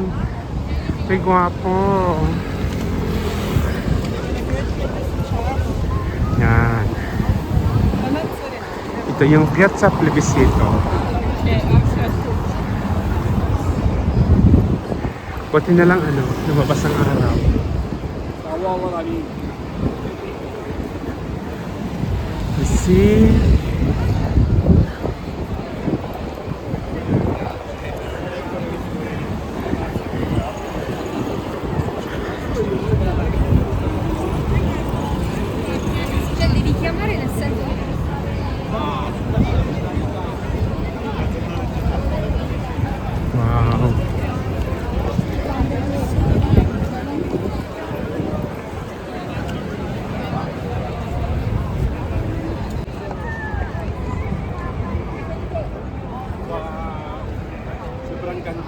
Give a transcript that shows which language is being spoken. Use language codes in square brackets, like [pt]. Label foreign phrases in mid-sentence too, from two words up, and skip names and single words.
[tl] May gwapo. Yan. Ito yung Piazza Plebiscito. Buti na lang lumabas ang araw. [en] You see? [it] Devi richiamare nel senso che Wow. [tl] Sobrang ganda.